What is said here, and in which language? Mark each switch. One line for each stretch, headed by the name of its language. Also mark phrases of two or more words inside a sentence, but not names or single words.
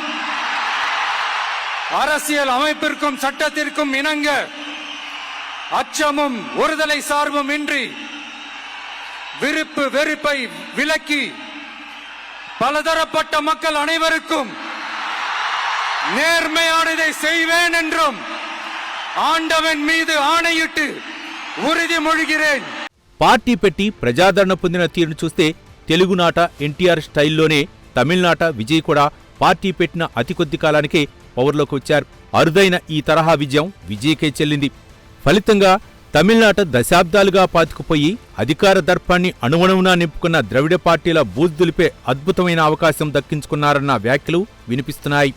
Tamil: அரசியல் அமைப்பிற்கும் சட்டத்திற்கும் இணங்க அச்சமும் ஒருதலை சார்பும் இன்றி விருப்பு வெறுப்பை விலக்கி பலதரப்பட்ட மக்கள் அனைவருக்கும் நேர்மையானதை செய்வேன் என்றும் ஆண்டவன் மீது ஆணையிட்டு ఉరిదిమొழிகிறேன்.
Telugu: పార్టీ పెట్టి ప్రజాదరణ పొందిన తీరును చూస్తే తెలుగునాట ఎన్టీఆర్ స్టైల్లోనే తమిళనాట విజయ్ కూడా పార్టీ పెట్టిన అతి కొద్ది కాలానికే పవర్లోకి వచ్చారు. అరుదైన ఈ తరహా విజయం విజయ్కే చెల్లింది. ఫలితంగా తమిళనాట దశాబ్దాలుగా పాతుకుపోయి అధికార దర్పాన్ని అణువణువునా నింపుకున్న ద్రవిడ పార్టీల బూజుదులిపే అద్భుతమైన అవకాశం దక్కించుకున్నారన్న వ్యాఖ్యలు వినిపిస్తున్నాయి.